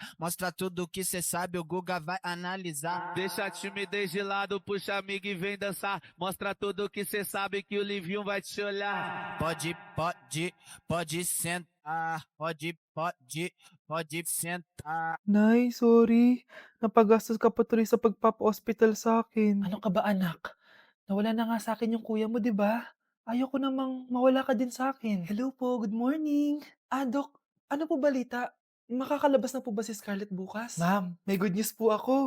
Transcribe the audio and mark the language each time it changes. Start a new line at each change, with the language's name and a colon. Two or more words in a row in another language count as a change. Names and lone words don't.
Portuguese: Mostra tudo que cê sabe, o Guga vai analisar. Deixa a timidez de lado, puxa amigo e vem dançar. Mostra tudo que cê sabe que o Livinho vai te olhar. Pode sentar. Pode sentar.
Filipino: Nay, sorry. Napagastos ka pa tuloy sa pagpapa-hospital sa akin. Ano ka ba, anak? Nawala na nga sa akin yung kuya mo, di ba? Ayoko namang mawala ka din sa akin. Hello po,
English: good morning.
Filipino: Dok, ano po balita? Makakalabas na po ba si Scarlett bukas? Ma'am, may
English: good news
Filipino: po ako.